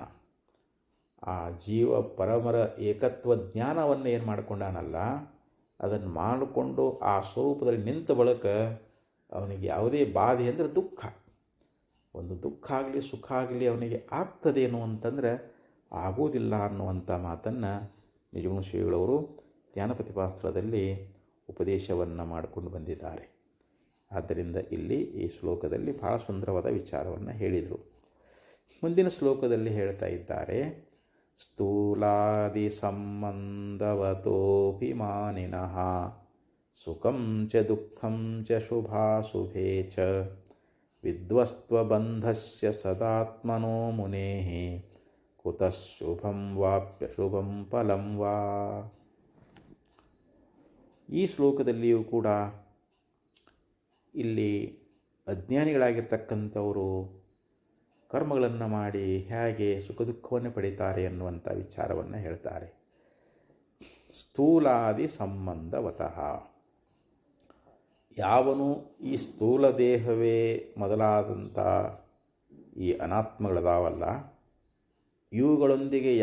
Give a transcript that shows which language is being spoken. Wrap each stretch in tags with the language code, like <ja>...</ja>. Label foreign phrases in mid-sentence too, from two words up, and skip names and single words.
<kn>ಆ ಜೀವ ಪರಮರ ಏಕತ್ವ ಜ್ಞಾನವನ್ನು ಏನು ಮಾಡಿಕೊಂಡಾನಲ್ಲ, ಅದನ್ನು ಮಾಡಿಕೊಂಡು ಆ ಸ್ವರೂಪದಲ್ಲಿ ನಿಂತ ಬಳಿಕ ಅವನಿಗೆ ಯಾವುದೇ ಬಾಧೆ ಅಂದರೆ ದುಃಖ, ಒಂದು ದುಃಖ ಆಗಲಿ ಸುಖ ಆಗಲಿ ಅವನಿಗೆ ಆಗ್ತದೇನು ಅಂತಂದರೆ ಆಗುವುದಿಲ್ಲ ಅನ್ನುವಂಥ ಮಾತನ್ನು ನಿಜಗುಣ ಶ್ರೀಗಳವರು ಜ್ಞಾನಪ್ರತಿಪಾಸ್ತ್ರದಲ್ಲಿ ಉಪದೇಶವನ್ನು ಮಾಡಿಕೊಂಡು ಬಂದಿದ್ದಾರೆ. ಆದ್ದರಿಂದ ಇಲ್ಲಿ ಈ ಶ್ಲೋಕದಲ್ಲಿ ಬಹಳ ಸುಂದರವಾದ ವಿಚಾರವನ್ನು ಹೇಳಿದರು. ಮುಂದಿನ ಶ್ಲೋಕದಲ್ಲಿ ಹೇಳ್ತಾ ಇದ್ದಾರೆ,</kn> <sa>ಸ್ಥೂಲಾದಿ ಸಂಬಂಧವತೋಭಿಮಾನಿನಃ ಸುಖಂ ಚ ದುಃಖಂ ಚ ಶುಭಾಶುಭೇ ಚ ವಿದ್ವಸ್ತ್ವಬಂಧಸ್ಯ ಸದಾತ್ಮನೋ ಮುನೇಃ ಕುತಃ ಶುಭಂ ವಾಪ್ಯ ಶುಭಂ ಫಲಂ ವಾ.</sa> <kn>ಈ ಶ್ಲೋಕದಲ್ಲಿಯೂ ಕೂಡ ಇಲ್ಲಿ ಅಜ್ಞಾನಿಗಳಾಗಿರ್ತಕ್ಕಂಥವರು ಕರ್ಮಗಳನ್ನು ಮಾಡಿ ಹೇಗೆ ಸುಖ ದುಃಖವನ್ನು ಪಡೀತಾರೆ ಎನ್ನುವಂಥ ವಿಚಾರವನ್ನು ಹೇಳ್ತಾರೆ.</kn> <sa>ಸ್ಥೂಲಾದಿ ಸಂಬಂಧವತಃ,</sa> <kn>ಯಾವನು ಈ ಸ್ಥೂಲ ದೇಹವೇ ಮೊದಲಾದಂಥ ಈ ಅನಾತ್ಮಗಳದಾವಲ್ಲ, ಇವುಗಳೊಂದಿಗೆ</kn>